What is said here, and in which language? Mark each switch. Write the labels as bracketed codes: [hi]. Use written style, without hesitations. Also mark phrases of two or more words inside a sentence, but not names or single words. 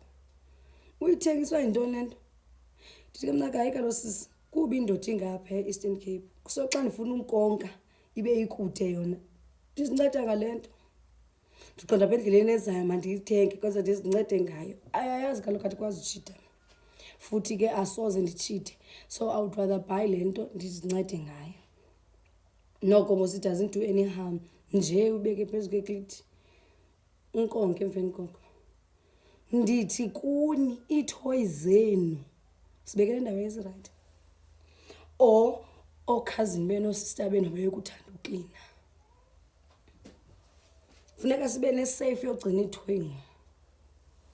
[xh] Uyithengiswa yintoni le nto? Ndithi ke mna hayi kaloku sisi kuba indoda ingapha e-Eastern Cape. So xa ndifuna unkonka ibe ikude yona ndizinceda ngale nto. Ndiqonda apha endleleni ezayo mandiyithenge kwenza ndizincede ngayo. Ayayazi kaloku andikwazi utshita futhi ke asoze nditshite, [en] so I would rather buy [xh] le nto ndizincede ngayo. Noko mos [en] it doesn't do any harm [xh] nje ubeke phezu kweklithi unkonke emveni koko. Ndithi kuni iithoyi zenu sibekele endaweni ezirayithi or okhazini benu sister benu bayekuthanda uklina. Funeka sibe nesafe yogcina ithoyi.